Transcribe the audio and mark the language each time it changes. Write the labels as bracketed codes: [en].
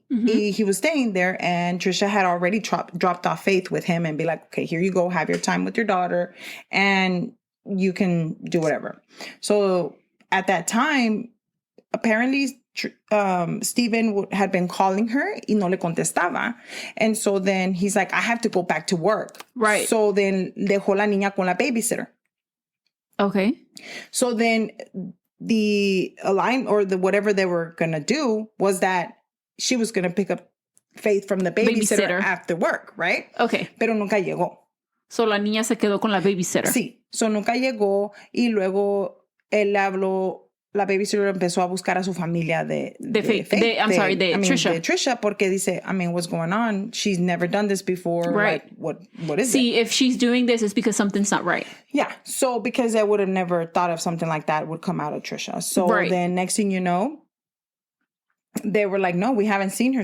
[en] He was staying there, and Tricia had already dropped off Faith with him and be like, okay, here you go, have your time with your daughter, and you can do whatever. So at that time, apparently, Steven had been calling her [es] y no le contestaba. [en] And so then he's like, I have to go back to work. Right. So then [es] dejó la niña con la babysitter. [en] Okay. So then the whatever they were going to do was that she was going to pick up Faith from the babysitter after work, right? Okay. [es] Pero nunca llegó. So la niña se quedó con la babysitter. Sí. So nunca llegó y luego él habló. La babysitter empezó a buscar a su familia de Tricia. De Tricia, porque dice, [en] what's going on? She's never done this before. Right. Like, what is it? See, if she's doing this, it's because something's not right. Yeah. So, because I would have never thought of something like that would come out of Tricia. So then next thing you know, they were like, no, we haven't seen her.